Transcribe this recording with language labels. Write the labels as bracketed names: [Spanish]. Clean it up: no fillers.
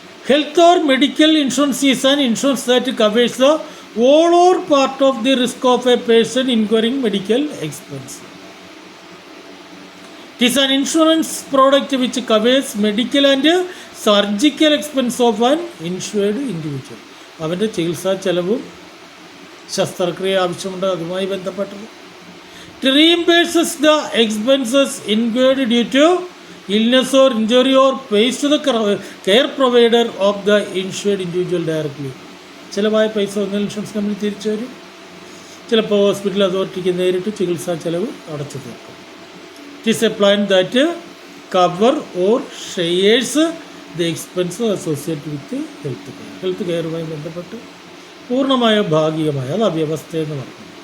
[English] Health or medical insurance is an insurance that covers the all or part of the risk of a person incurring medical expense. It is an insurance product which covers medical and surgical expense of an insured individual. [Malayalam] അവൻ്റെ ചികിത്സാ ചെലവും ശസ്ത്രക്രിയ ആവശ്യമുണ്ട് അതുമായി ബന്ധപ്പെട്ടത്. [English] It reimburses the expenses incurred due to illness or injury or pays to the care provider of the insured individual directly. [Malayalam] ചിലവായ പൈസ ഒന്നിൽ insurance company തിരിച്ചു തരും. ചിലപ്പോൾ ഹോസ്പിറ്റൽ അതോറിറ്റിക്ക് നേരിട്ട് ചികിത്സാ ചെലവ് അടച്ചു തീർക്കും. [English] it is a plan that cover or shares the expense associate with [Malayalam] health കെയറുമായി ബന്ധപ്പെട്ട് പൂർണ്ണമായോ ഭാഗികമായോ അത് അവ്യവസ്ഥയെന്ന് പറഞ്ഞു.